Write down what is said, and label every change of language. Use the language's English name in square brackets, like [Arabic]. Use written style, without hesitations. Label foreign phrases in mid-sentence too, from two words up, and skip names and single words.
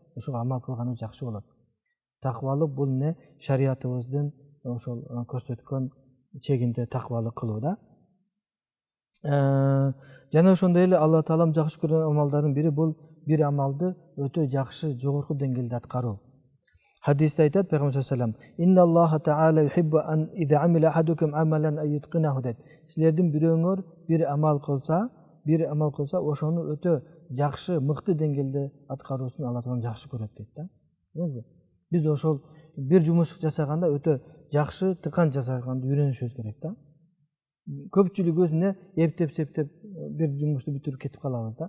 [Kyrgyz] Ошого амал кылганыбыз жакшы болот. Таквалык бул шариятыбыздын ошол көрсөткөн чегинде таквалык кылуу да. Жана ошондой эле Алла Таалам жакшы көргөн амалдардын бири бул бир амалды өтө жакшы, жогорку деңгээлде аткаруу. Хадисте айтат Пайгамбар [Arabic] صلى الله عليه وسلم: "إن الله تعالى يحب أن إذا عمل أحدكم عملا أن يتقنه" дейт. [Kyrgyz] Силердин бирөөңөр бир амал кылса, ошону өтө жакшы, мыкты деңгээлде аткаруусун Алла Таалам жакшы көрөт дейт да. Биз ошол бир жумуш жасаганда өтө жакшы, тыкан жасаганды үйрөнүшүбүз керек да. Көпчүлүгүбүз эптеп-септеп бир жумушту бүтүрүп кетип калабыз да.